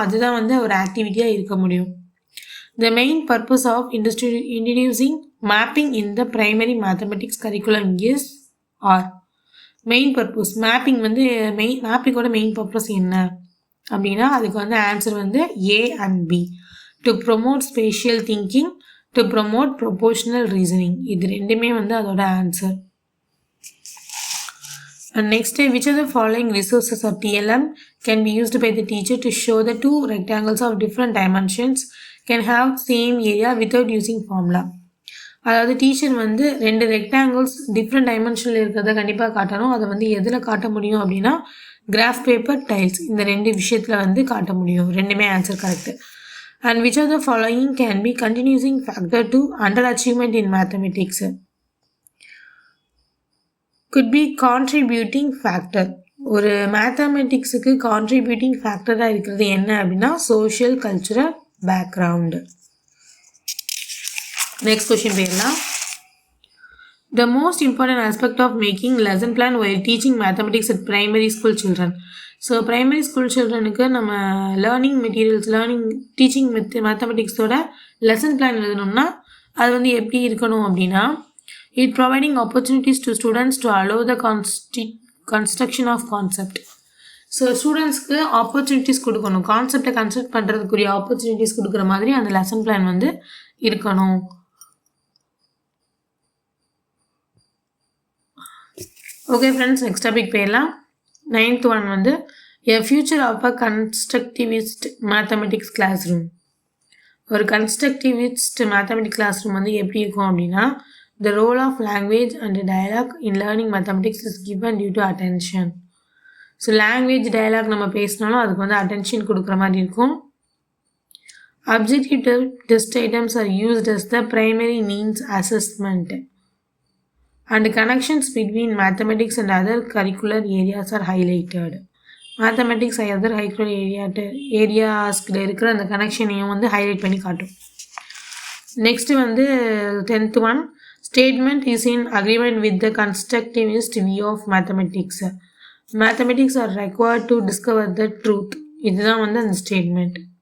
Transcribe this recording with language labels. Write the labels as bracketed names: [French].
[Tamil] அதுதான் வந்து ஒரு ஆக்டிவிட்டியாக இருக்க முடியும். [English] The main purpose of introducing mapping in the primary mathematics curriculum is are. [Tamil] Main purpose mapping வந்து மேப்பிங்கோட மெயின் பர்பஸ் என்ன அப்படின்னா, அதுக்கு வந்து ஆன்சர் வந்து A and B. [English] To promote spatial thinking, to promote proportional reasoning. [Tamil] இது ரெண்டுமே வந்து அதோட answer. [English] And next, which of the following resources of TLM can be used by the teacher to show the 2 rectangles of different dimensions can have same area without using formula. [Tamil] அதாவது teacher வந்து 2 rectangles different டைமென்ஷனில் இருக்கிறத கண்டிப்பாக காட்டணும். அதை வந்து எதில் காட்ட முடியும் அப்படின்னா, கிராஃப் பேப்பர், டைல்ஸ், இந்த 2 விஷயத்தில் வந்து காட்ட முடியும். ரெண்டுமே answer correct. [English] And which of the following can be continuing factor to underachievement in mathematics? could be contributing factor. [Tamil] ஒரு மேத்தமெட்டிக்ஸுக்கு கான்ட்ரிபியூட்டிங் ஃபேக்டராக இருக்கிறது என்ன அப்படின்னா, social cultural background. Next question போயிடலாம். [English] The most important aspect of making lesson plan while teaching mathematics at primary school children. [Tamil] So primary school சில்ட்ரனுக்கு நம்ம learning materials, teaching மேத்தமெட்டிக்ஸோட lesson plan எழுதணும்னா அது வந்து எப்படி இருக்கணும் அப்படின்னா, [English] It providing opportunities to students to allow the construction of concept. [Tamil] So ஸ்டூடெண்ட்ஸ்க்கு opportunities கொடுக்கணும், கான்செப்டை கன்ஸ்ட்ரக்ட் பண்ணுறதுக்குரிய ஆப்பர்ச்சுனிட்டிஸ் கொடுக்குற மாதிரி அந்த லெசன் பிளான் வந்து இருக்கணும். ஓகே ஃப்ரெண்ட்ஸ், நெக்ஸ்ட் டாபிக் போயிடலாம். 9th ஒன் வந்து [English] A future of a constructivist mathematics classroom. [Tamil] ஒரு கன்ஸ்ட்ரக்டிவிஸ்ட் மேத்தமெட்டிக்ஸ் கிளாஸ் ரூம் வந்து எப்படி இருக்கும் அப்படின்னா, [English] The role of language and dialogue in learning mathematics is given due to attention. [Tamil] So language dialogue நம்ம பேசினாலும் அதுக்கு வந்து அட்டென்ஷன் கொடுக்குற மாதிரி இருக்கும். [English] Objective test items are used as the primary needs assessment. And connections between mathematics and other curricular areas are highlighted. [Tamil] Mathematics and other curricular areasல இருக்கிற அந்த கனெக்ஷனையும் வந்து ஹைலைட் பண்ணி காட்டும். [English] Next வந்து 10th one, statement is in agreement with the constructivist view of mathematics. Mathematics are required to discover the truth. [Tamil] இதுதான் வந்து அந்த statement.